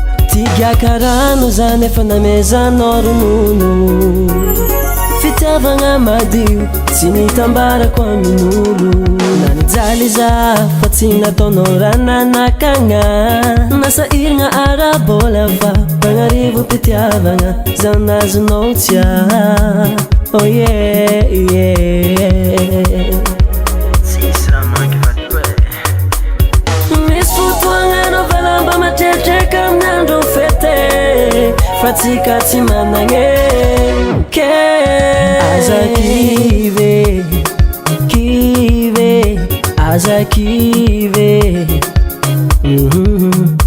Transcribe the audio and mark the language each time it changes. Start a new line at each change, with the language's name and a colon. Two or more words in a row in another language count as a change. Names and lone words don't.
Malagasy: Tigaka rano zany efa namezanao ronono. Fitiavagna madio tsy nitambarako amin'olo. Na nijaly za fa tsy nataonao rananakagna. Na sahiragna ara-bola fa mpagnarivo mpitiavagna za nazonao tsy ah.
English: Oh yeah, yeah.
Malagasy: Tsisy raha mangy va to e. Misy fotoagna anao valamba matretreka amin'andro fety. Fa tsika tsy managny ke. Aza kive, kive, aza kive. Mhm.